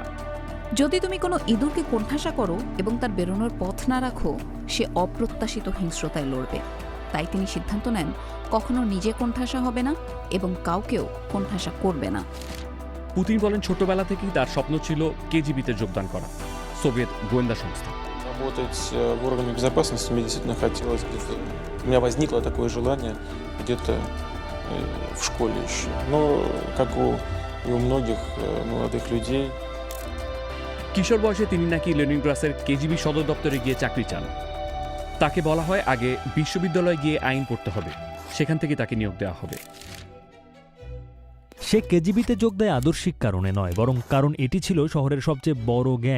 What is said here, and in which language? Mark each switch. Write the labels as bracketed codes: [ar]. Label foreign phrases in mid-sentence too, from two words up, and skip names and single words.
[bn] যদি তুমি কোনো ইঁদুরকে কোণঠাসা করো এবং তার বেরোনোর পথ না রাখো, সে অপ্রত্যাশিত হিংস্রতায় লড়বে। তাই তিনি সিদ্ধান্ত নেন কখনো নিজে কোণঠাসা হবে না এবং কাউকেও কোণঠাসা করবে না। পুতিন বলেন ছোটবেলা থেকেই তার স্বপ্ন ছিল কেজিবিতে যোগদান করা, সোভিয়েত গোয়েন্দা সংস্থা। [ru] Работать в органах безопасности мне действительно хотелось где-то. У меня возникло такое желание где-то в школе еще. Но, как и у многих молодых людей. [bn] কিশোর বয়সে তিনি নাকি লেনিনগ্রাডের কেজিবি সদর দপ্তরে গিয়ে চাকরি চান। তাকে বলা হয় আগে বিশ্ববিদ্যালয়ে গিয়ে আইন পড়তে হবে, সেখান থেকে তাকে নিয়োগ দেওয়া হবে। সে কেজিবিতে যোগ দেয় আদর্শিক কারণে নয়, বরং কারণ এটি ছিল শহরের সবচেয়ে বড় গ্যাং।